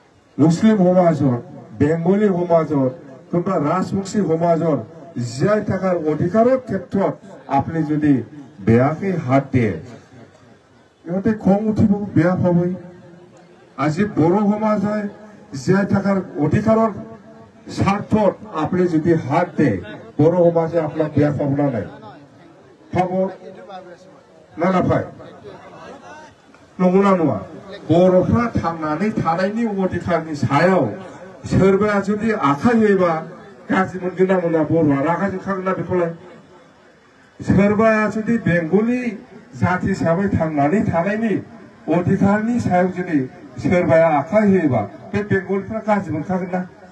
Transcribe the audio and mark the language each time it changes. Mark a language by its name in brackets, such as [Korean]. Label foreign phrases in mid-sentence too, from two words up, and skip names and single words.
[Assamese] মুছলিম সমাজত বেংগলী সমাজত কোনোবা ৰাজবংশী সমাজত জীয়াই থকাৰ অধিকাৰৰ ক্ষেত্ৰত আপুনি যদি বেয়াকে হাত দিয়ে ইহঁতে খং উঠিব বেয়া পাবই আজি বড়ো সমাজে জীয়াই থকাৰ অধিকাৰৰ স্বাৰ্থত আপুনি যদি হাত দিয়ে বড়ো সমাজে আপোনাক বেয়া পাব না নাই পাব না নাপায় [Bodo] नंगौना नङा बर'फ्रा थांनानै थानायनि अधिकारनि सायाव सोरबाया जुदि आखाइ होयोबा गाज्रि मोनगोन ना मोना बर'आ रागा जोंखागोन ना बेखौलाय सोरबाया जुदि बेंगलि जाति हिसाबै थांनानै थानायनि अधिकारनि सायाव जुदि सोरबाया आखाइ होयोबा बे बेंगलिफ्रा गाज्रि मोनखागोन ना